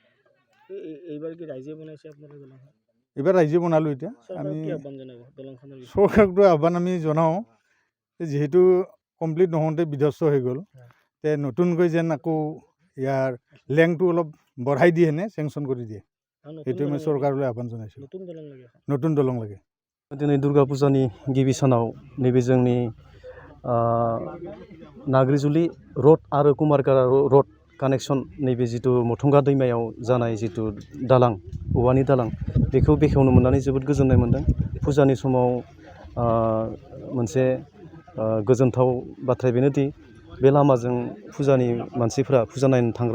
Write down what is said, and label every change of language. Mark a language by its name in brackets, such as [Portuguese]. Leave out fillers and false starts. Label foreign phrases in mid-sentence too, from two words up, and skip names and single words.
[Assamese] এইবাৰ ৰাইজে বনালোঁ এতিয়া আমি চৰকাৰকতো আহ্বান আমি জনাওঁ যিহেতু কমপ্লিট নহওঁতে বিধ্বস্ত হৈ গ'ল তে নতুনকৈ যেন আকৌ ইয়াৰ লেংটো অলপ বঢ়াই দিয়ে হেনে চেংচন কৰি দিয়ে সেইটো মই চৰকাৰলৈ আহ্বান জনাইছোঁ নতুন দলং লাগে [Bodo] दिनै दुर्गा फुजानि गिबि सानाव नैबे जोंनि नाग्रिजुलि रड आरो कुमारकारा रड कानेक्सन नैबे जितु मथंगा दैमायाव जानाय जितु दालां औवानि दालां बेखौ बेखेवनो मोननानै जोबोद गोजोननाय मोनदों फुजानि समाव मोनसे गोजोनथाव बाथ्राया बेनोदि बे लामाजों फुजानि मानसिफ्रा फुजा नायनो थांग्रा